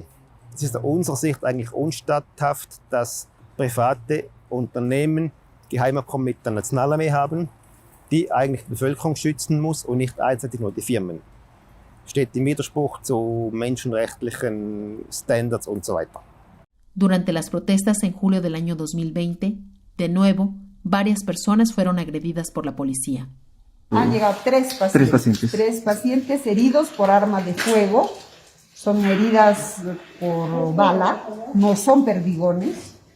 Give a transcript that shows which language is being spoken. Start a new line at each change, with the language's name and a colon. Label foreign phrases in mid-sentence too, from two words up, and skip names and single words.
German: Es ist aus unserer Sicht eigentlich unstatthaft, dass private Unternehmen Geheimabkommen mit der Nationalarmee haben, die eigentlich die Bevölkerung schützen muss und nicht einseitig nur die Firmen. Steht im Widerspruch zu menschenrechtlichen Standards und so weiter.
Spanish: Durante las protestas en julio del año 2020, de nuevo, varias personas fueron agredidas por la policía. Han llegado 3 pacientes. 3 pacientes heridos por arma de fuego. Son heridas por bala, no son perdigones.